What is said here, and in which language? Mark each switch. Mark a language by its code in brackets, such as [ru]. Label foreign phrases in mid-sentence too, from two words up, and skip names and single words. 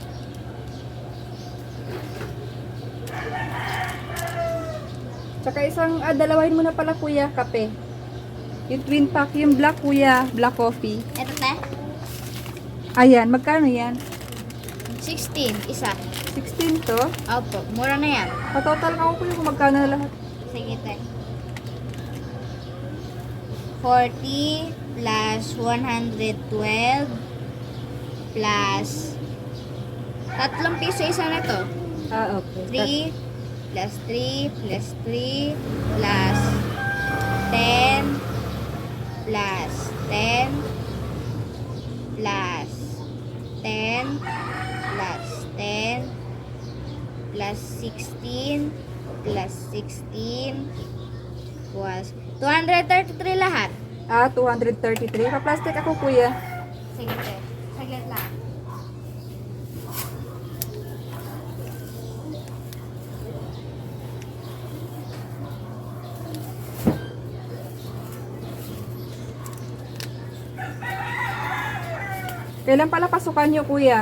[tl] Tsaka dalawahin mo na pala, kuya, kape. Yung [en] twin pack, [tl] yung black, kuya, [en] black coffee. [tl] Ito, te. Ayan, magkano yan? 16, isa. 16 to? Opo, mura na yan. Patotal ako, kuya, kung magkano na lahat. Sige, te. 40 plus 112 plus 3 piso isa na to. Ah, okay. 3 plus 3 plus 3 plus 10 plus 10 plus 10 plus 10 plus 16 plus 16 was 233 lahat. Ah, 233. Pa-plastic ako, kuya. Sige, te. Saglit lang. Kailan pala pasukan nyo, kuya?